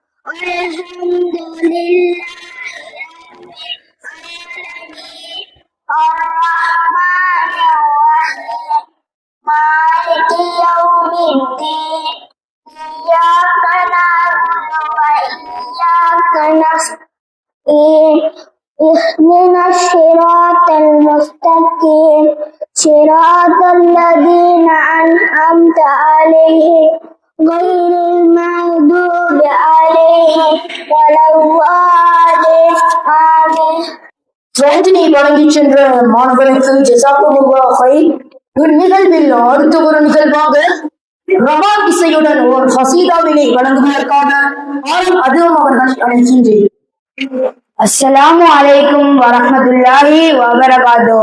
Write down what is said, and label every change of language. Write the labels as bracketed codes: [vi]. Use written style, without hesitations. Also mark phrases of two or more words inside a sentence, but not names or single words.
[ar] الحمد لله الرحمن الرحيم. مالك يوم الدين. إياك نعبد وإياك نستعين. اهدنا الصراط المستقيم صراط الذين أنعمت عليهم غير المغضوب عليهم ولا الضالين آمين. [ta] ஜெயதினை வழங்கிச் சென்ற மாணவர்களுக்கு [ar] جزاكم الله خير. [ta] இந்நிகழ்வில் அடுத்த ஒரு நிகழ்வாக ரபாத் இசையுடன் ஒரு கசீதாவினை வழங்குவதற்காக ஆரம் அதுவும் அவர்களை அழைக்கின்றேன். [ar] السلام عليكم ورحمة الله وبركاته.